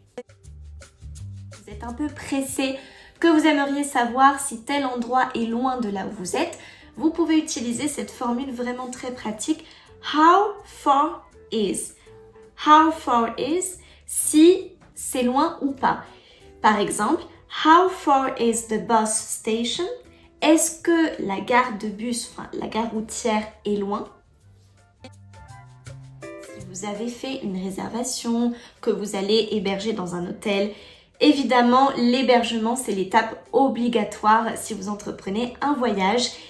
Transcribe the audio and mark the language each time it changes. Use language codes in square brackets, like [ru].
[fr] Vous êtes un peu pressé, que vous aimeriez savoir si tel endroit est loin de là où vous êtes, vous pouvez utiliser cette formule vraiment très pratique. [en] How far is? How far is? [fr] Si c'est loin ou pas. Par exemple, [en] how far is the bus station? [fr] Est-ce que la gare de bus, enfin la gare routière est loin? Si vous avez fait une réservation, que vous allez héberger dans un hôtel, évidemment, l'hébergement, c'est l'étape obligatoire si vous entreprenez un voyage.